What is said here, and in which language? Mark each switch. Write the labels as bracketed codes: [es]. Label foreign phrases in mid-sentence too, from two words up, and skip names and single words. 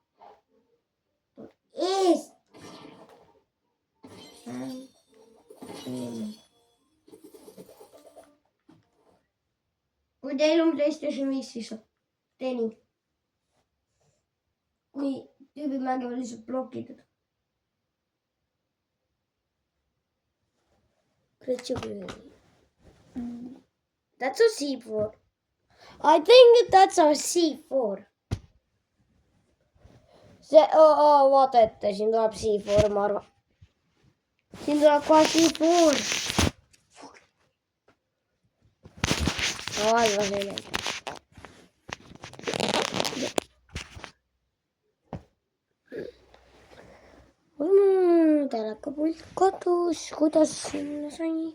[et] Eest. Kui teil on PlayStation 5, siis tee nii. Kui tüübid mängivad lihtsalt blokitud. [en] That's a C4. I think that's a C4. [et] See, vaata ette, siin tuleb C4, ma arvan. Siin tuleb kohe C4. Alla sellega. Telekapult kadus, kuidas sinna sai?